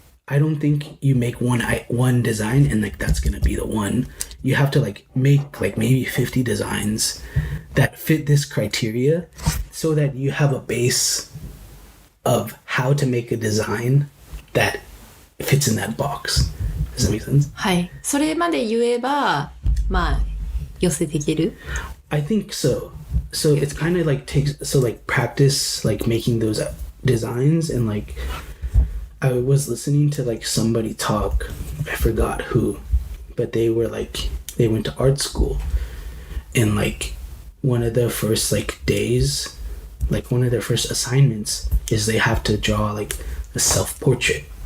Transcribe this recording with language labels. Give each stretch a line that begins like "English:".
English: I don't think you make one design and like that's gonna be the one. You have to like make like maybe 50 designs that fit this criteria, so that you have a base of how to make a design that fits in that box. Does that make sense?
Japanese: はい。それまで言えば、まあ、寄せていける?
English: I think so. So it's kind of like like practice like making those designs, and like I was listening to like somebody talk, I forgot who, but they were like, they went to art school, and like one of the first like days, like one of their first assignments is they have to draw like a self-portrait.